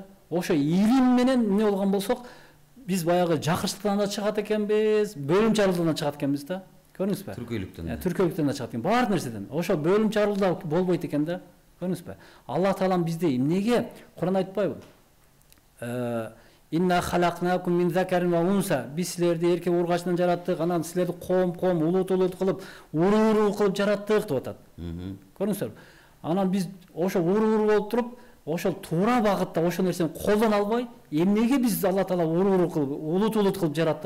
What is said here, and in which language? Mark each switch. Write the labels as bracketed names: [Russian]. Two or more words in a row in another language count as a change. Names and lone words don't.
[Kyrgyz] Ошо илим менен эмне болгон болсок, биз баягы жакырчылыктан да чыгат экенбиз, бөлүм жарылуудан чыгат экенбиз да. Көрдүңүзбү? Түркөйлүктөн да чыгат экен, баар нерседен. Ошо бөлүм жарылуу болбойт экен да. Көрдүңүзбү? Алла Таалам бизди эмнеге Кур'ан айтпайбы? [Arabic] إنا خلقناكم من ذكر وأنثى. [Kyrgyz] Биз силерди эркек ургачынан жараттык, анан силерди коом улут кылып, уруу кылып жараттык деп атат. Көрдүңүзбү? Анан биз ошо уруу болуп туруп, ошол туура багытта ошол нерсени колдоно албай, эмнеге биз Алла Таала уруу кылып, улут кылып жаратты?